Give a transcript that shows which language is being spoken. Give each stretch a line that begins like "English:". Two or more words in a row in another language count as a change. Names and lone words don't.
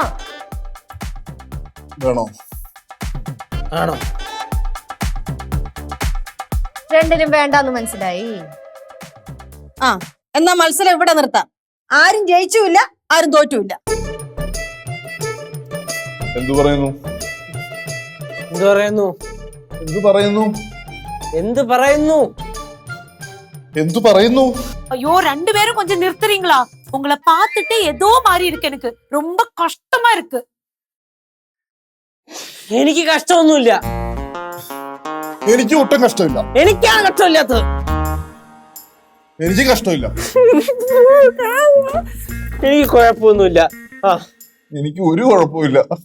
Malayalam: വേണോ? ആണോ? രണ്ടിനും വേണ്ടാന്ന് മനസ്സിലായി. എന്നാ മത്സരം ഇവിടെ നിർത്താം. ആരും ജയിച്ചുമില്ല, ആരും തോറ്റുമില്ല. എന്തു പറയുന്നു?
Tamil: ஐயோ 2 பேரும் கொஞ்சம் நிறுத்துறீங்களா? உங்களை பார்த்துட்டு ஏதோ மாதிரி இருக்கு. எனக்கு ரொம்ப கஷ்டமா இருக்கு.
Malayalam: എനിക്ക് കഷ്ടമൊന്നുമില്ല. എനിക്ക് ഒട്ടും കഷ്ടമില്ല. എനിക്കാണ് കഷ്ടമില്ലാത്തത്. എനിക്ക് കഷ്ടമില്ല. എനിക്ക് കുഴപ്പമൊന്നുമില്ല. എനിക്ക് ഒരു കുഴപ്പമില്ല.